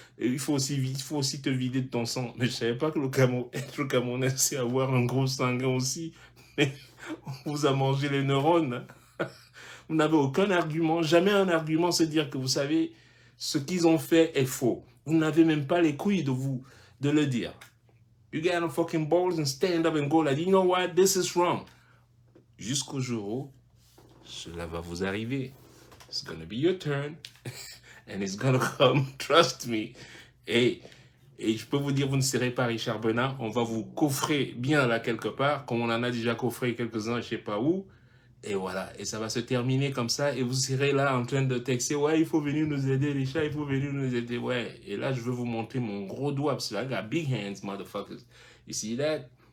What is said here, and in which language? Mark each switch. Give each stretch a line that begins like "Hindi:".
French: Et il faut aussi te vider de ton sang. Mais je savais pas que le Camerounais, c'est avoir un groupe sanguin aussi. Mais on vous a mangé les neurones. Vous n'avez aucun argument, jamais un argument, c'est dire que vous savez, ce qu'ils ont fait est faux. Vous n'avez même pas les couilles de le dire.
English: You get on fucking balls and stand up and go like, you know what, this is wrong.
French: Jusqu'au jour où cela va vous arriver.
English: It's gonna be your turn. And it's gonna come, trust me.
French: Et je peux vous dire, vous ne serez pas Richard Bernard. On va vous coffrer bien là quelque part, comme on en a déjà coffré quelques-uns, je sais pas où. Et voilà, et ça va se terminer comme ça. Et vous serez là en train de texter, ouais, il faut venir nous aider, les chats, il faut venir nous aider. Ouais, et là, je veux vous montrer mon gros doigt, parce que
English: I got big hands, motherfuckers. You see that?